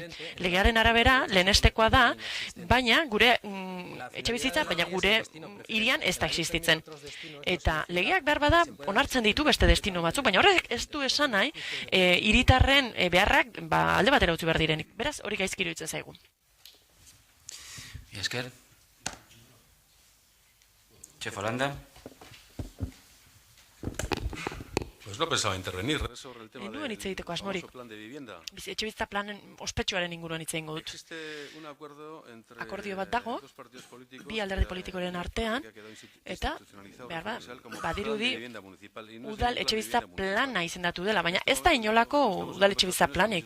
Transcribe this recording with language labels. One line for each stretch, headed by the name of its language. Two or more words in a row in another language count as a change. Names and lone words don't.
Basque: Legearen arabera lehenestekoa da, baina gure etxe bizitza, baina gure hirian ez da existitzen. Eta legeak behar bada onartzen ditu beste destino batzuk, baina horrek ez du esan nahi, hiritarren beharrak alde batera utzi behar direnik. Beraz, hori gaizki iruditzen zaigu. Esker. Chef Holanda.
Spanish: Pues no pensaba intervenir sobre el tema del famoso plan de vivienda.
Basque: Etxebizitza planen ospetsuaren inguruan hitz egingo dut. Akordio bat dago, bi alderdi politikoren artean, eta, behar badirudi, udal etxebizitza plana izendatu dela, baina ez da inolako udal etxebizitza planik.